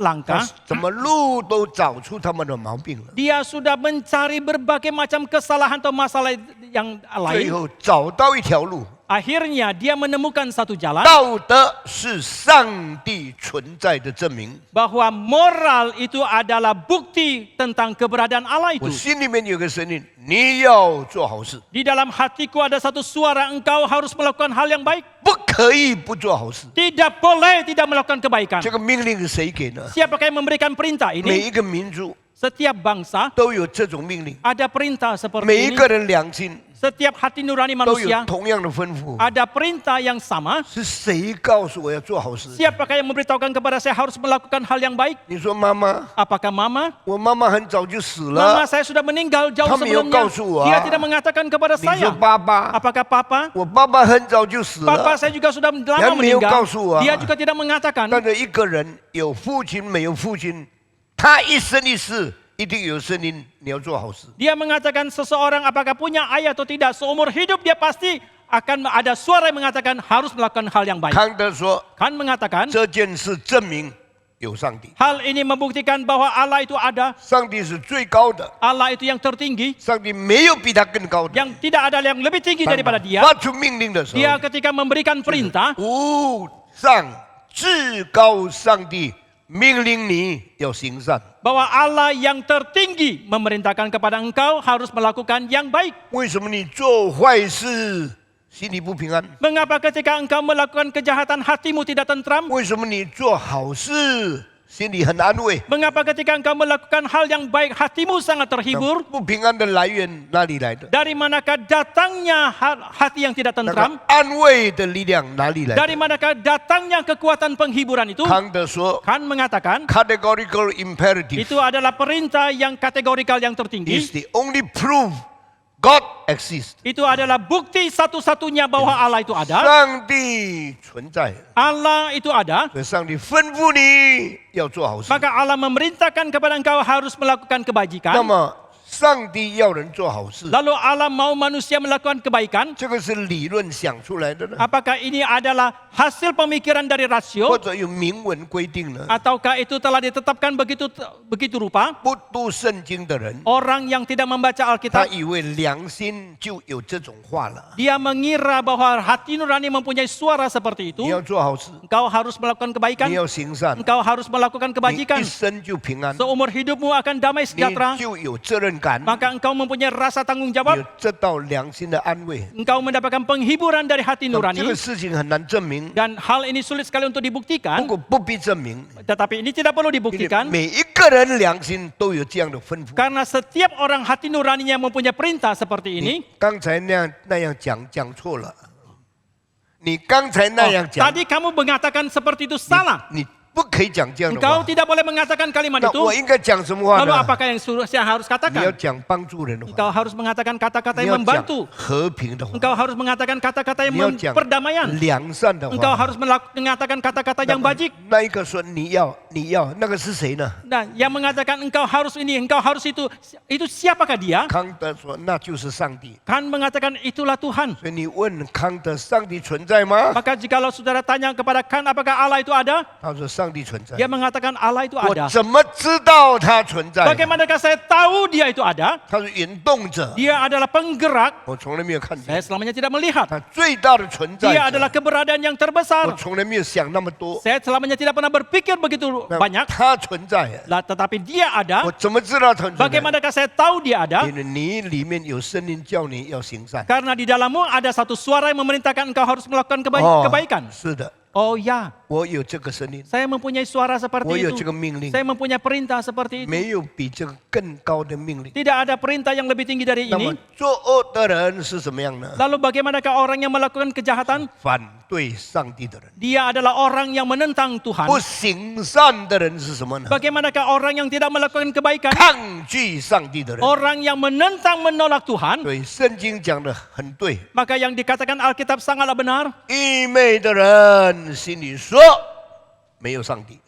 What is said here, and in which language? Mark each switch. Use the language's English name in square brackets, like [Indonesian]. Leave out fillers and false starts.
[Chinese] 他 [Indonesian] langka. [Chinese] 怎么路都找出他们的毛病了， [Indonesian] Dia sudah mencari berbagai macam kesalahan atau masalah yang [Chinese] 最 [Indonesian] lain. [Chinese] 后找到一条路。 [Indonesian] Akhirnya dia menemukan satu jalan [Chinese] 道德是上帝存在的证明。 [Indonesian] bahwa moral itu adalah bukti tentang keberadaan Allah [Chinese] 我 [Indonesian] itu. [Chinese] 心里面有个声音，你要做好事， [Indonesian] Di dalam hatiku ada satu suara, engkau harus melakukan hal yang baik. [Chinese] 不可以不做好事。 [Indonesian] Tidak boleh tidak melakukan kebaikan. [Chinese] 这个命令是谁给呢？ [Indonesian] Siapakah yang memberikan perintah [Chinese] 每 [Indonesian] ini? [Chinese] 一个民族 [Indonesian] Setiap bangsa [Chinese] 都有这种命令， [Indonesian] ada perintah seperti [Chinese] 一 [Indonesian] ini. [Chinese] 个人良心 [Indonesian] Setiap hati nurani [Chinese] 都有 [Indonesian] manusia [Chinese] 同样的吩咐。 [Indonesian] ada perintah yang sama. [Chinese] 是谁告诉我要做好事？ [Indonesian] Siapakah yang memberitahukan kepada saya harus melakukan hal yang baik? [Chinese] 你说妈妈， [Indonesian] Apakah mama? [Chinese] 我妈妈很早就死 [Indonesian] Mama [Chinese] 了。 [Indonesian] saya sudah meninggal jauh [Chinese] 他没有 [Indonesian] sebelumnya. [Chinese] 告诉我啊。 [Indonesian] Dia tidak mengatakan kepada [Chinese] 你说 [Indonesian] saya. [Chinese] 爸爸， [Indonesian] Apakah papa? [Chinese] 我爸爸很早就死 [Indonesian] Papa [Chinese] 了。 [Indonesian] saya juga sudah lama [Chinese] 他没有告诉我啊。 [Indonesian] Dia juga tidak mengatakan. [Chinese] 但是一个人有父亲没有父亲，他一生一世一定有声音，你要做好事。 [Indonesian] Dia mengatakan seseorang apakah punya ayah atau tidak, seumur hidup dia pasti akan ada suara yang mengatakan harus melakukan hal yang baik. [Chinese] 康德说， [Indonesian] Kan mengatakan [Chinese] 这件事证明有上帝， [Indonesian] hal ini membuktikan bahwa Allah itu ada, [Chinese] 上帝是最高的， [Indonesian] Allah itu yang tertinggi, [Chinese] 上帝没有比他更高的。 [Indonesian] yang tidak ada yang lebih tinggi [Chinese] 当 [Indonesian] daripada [Chinese] 他 [Indonesian] dia. [Chinese] 发出命令的时 [Indonesian] Dia [Chinese] 候， [Indonesian] ketika memberikan perintah, [Chinese] 无上至高上帝命令你要行善。 [Indonesian] bahwa Allah yang tertinggi memerintahkan kepada engkau harus melakukan yang baik. [Chinese] 为什么你做坏事心里不平安？ [Indonesian] Mengapa ketika engkau melakukan kejahatan hatimu tidak tentram? [Chinese] 为什么你做好事心里很安慰？ [Indonesian] Mengapa ketika engkau melakukan hal yang baik hatimu sangat terhibur? [Chinese] 不平安的来源哪里来的？ [Indonesian] Dari manakah datangnya hati yang tidak [Chinese] 那 [Indonesian] tentram? [Chinese] 个安慰的力量哪里来 [Indonesian] Dari [Chinese] 的？ [Indonesian] manakah datangnya kekuatan penghiburan itu? [Chinese] 康德说 [Indonesian] Kan mengatakan [English] ，categorical imperative [Indonesian] itu adalah perintah yang kategorikal yang [English] is [Indonesian] tertinggi. [English] the only proof God exists。 [Indonesian] Itu adalah bukti satu-satunya bahwa Allah itu ada. [Chinese] 上帝存在， [Indonesian] Allah itu ada. [Chinese] 所以上帝吩咐你要做好事。 [Indonesian] Maka Allah memerintahkan kepada engkau harus melakukan [Chinese] 那 [Indonesian] kebajikan. [Chinese] 么，上帝要人做好事， [Indonesian] Lalu Allah mau manusia melakukan kebaikan. [Chinese] 这个是理论想出来的呢， [Indonesian] Apakah ini adalah hasil pemikiran dari [Chinese] 或 [Indonesian] rasio? [Chinese] 者有明文规定呢？ [Indonesian] Ataukah itu telah ditetapkan begitu rupa? [Chinese] 不读圣经的人， [Indonesian] Orang yang tidak membaca [Chinese] 他 [Indonesian] Alkitab, [Chinese] 以为良心就有这种话了。 [Indonesian] dia mengira bahwa hati nurani mempunyai suara seperti itu. [Chinese] 你要做好事， [Indonesian] Engkau harus melakukan [Chinese] 你 [Indonesian] kebaikan. [Chinese] 要行善， [Indonesian] Engkau harus melakukan [Chinese] 你 [Indonesian] kebajikan. [Chinese] 一生就平安， [Indonesian] Seumur hidupmu akan damai [Chinese] 你 [Indonesian] sejahtera. [Chinese] 就有责任感， [Indonesian] Maka engkau mempunyai rasa tanggung [Chinese] 有 [Indonesian] jawab. [Chinese] 得到良心的安慰。 [Indonesian] Engkau mendapatkan penghiburan dari hati [Chinese] 那么这 [Indonesian] nurani. [Chinese] 个事情很难证明， [Indonesian] Dan hal ini sulit sekali untuk [Chinese] 不 [Indonesian] dibuktikan. [Chinese] 过不必证明， [Indonesian] Tetapi ini tidak perlu [Chinese] 因为 [Indonesian] dibuktikan. [Chinese] 每一个人良心都有这样的吩咐。 [Indonesian] Karena setiap orang hati nuraninya mempunyai perintah seperti [Chinese] 你 [Indonesian] ini. [Chinese] 刚才那样讲错了，你刚才那样讲， [Indonesian] Tadi kamu mengatakan seperti itu salah. [Chinese] 你不可以讲这样的 [Indonesian] Engkau [Chinese] 话。 [Indonesian] tidak boleh mengatakan kalimat [Chinese] 那 [Indonesian] itu. [Chinese] 我应该讲什么话 [Indonesian] Lalu [Chinese] 呢？ [Indonesian] apakah yang saya harus [Chinese] 你要 [Indonesian] katakan? [Chinese] 讲帮助人的话， [Indonesian] Engkau harus mengatakan kata-kata [Chinese] 你 [Indonesian] yang [Chinese] 要讲 [Indonesian] membantu. [Chinese] 和平的话， [Indonesian] Engkau harus mengatakan kata-kata [Chinese] 你 [Indonesian] yang [Chinese] 要讲 [Indonesian] perdamaian. [Chinese] 良善的 [Indonesian] Engkau [Chinese] 话。 [Indonesian] harus mengatakan kata-kata [Chinese] 那 [Indonesian] yang [Chinese] 么 [Indonesian] bajik. [Chinese] 那一个说你要，那个是谁呢？ [Indonesian] Nah, yang mengatakan engkau harus ini, engkau harus itu siapakah dia? [Chinese] 康德说那就是上帝。 [Indonesian] Kan mengatakan itulah Tuhan. [Chinese] 所以你问康德，上帝存在吗？ [Indonesian] Maka jikalau saudara tanya kepada Kan apakah Allah itu ada? [Chinese] 他说上上帝存在？ [Indonesian] Dia mengatakan Allah itu [Chinese] 我 [Indonesian] ada. [Chinese] 怎么知道他存在？ [Indonesian] Bagaimanakah saya tahu dia itu ada? [Chinese] 他是引动者， [Indonesian] Dia adalah penggerak. [Chinese] 我从来没有看 [Indonesian] Saya [Chinese] 见。 [Indonesian] selamanya tidak melihat. [Chinese] 他最大的存在 [Indonesian] Dia [Chinese] 者 [Indonesian] adalah keberadaan yang [Chinese] 我 [Indonesian] terbesar. [Chinese] 从来没有想那么多。 [Indonesian] Saya selamanya tidak pernah berpikir begitu [Chinese] 那 [Indonesian] banyak. [Chinese] 他存在， [Indonesian] Lah, tetapi dia [Chinese] 我 [Indonesian] ada. [Chinese] 怎么知道他存在？ [Indonesian] Bagaimanakah saya tahu dia ada? [Chinese] 因为你里面有声音叫你要行善。 [Indonesian] Karena di dalammu ada satu suara yang memerintahkan engkau harus melakukan [Chinese] 哦 [Indonesian] kebaikan. [Chinese] 是的， [Indonesian] Oh ya, [Chinese] 我有这个声音， [Indonesian] saya mempunyai suara [Chinese] 我 [Indonesian] seperti [Chinese] 有 [Indonesian] itu. [Chinese] 这个命令， [Indonesian] Saya mempunyai perintah seperti itu. [Chinese] 没有比这个更高的命令。 [Indonesian] Tidak ada perintah yang lebih tinggi dari [Chinese] 那么 [Indonesian] ini. [Chinese] 作恶的人是什么样呢？ [Indonesian] Lalu bagaimanakah orang yang melakukan kejahatan? [Chinese] 反对上帝的人。 [Indonesian] Dia adalah orang yang menentang Tuhan. [Chinese] 不行善的人是什么呢？ [Indonesian] Bagaimana orang yang tidak melakukan kebaikan? [Chinese] 抗拒上帝的人。 [Indonesian] Orang yang menentang menolak Tuhan. [Chinese] 对，圣经讲的很对。 [Indonesian] Maka yang dikatakan Alkitab sangatlah benar. [Chinese] 愚昧的人心里说没有上帝，